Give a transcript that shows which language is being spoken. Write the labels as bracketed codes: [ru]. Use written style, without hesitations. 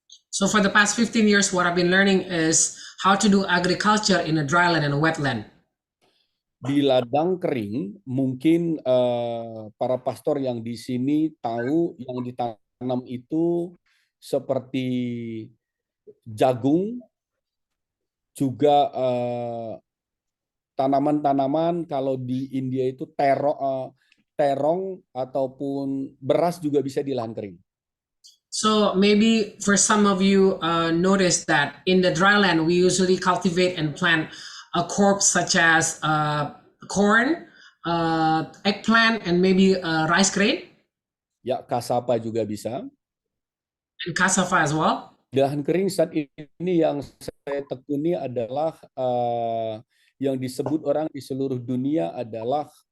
[en] So for the past 15 years, what I've been learning is how to do agriculture in a dry land and a wet land. [id] Di ladang kering, mungkin para pastor yang di sini tahu yang ditanam itu seperti jagung, juga tanaman-tanaman kalau di India itu terong ataupun beras juga bisa di lahan kering. [en] So maybe for some of you notice that in the dry land, we usually cultivate and plant a crop such as corn, eggplant, and maybe rice grain. [id] Ya, kasapa juga bisa. [en] And cassava as well. [id] Di lahan kering saat ini yang saya tekuni adalah yang disebut orang di seluruh dunia adalah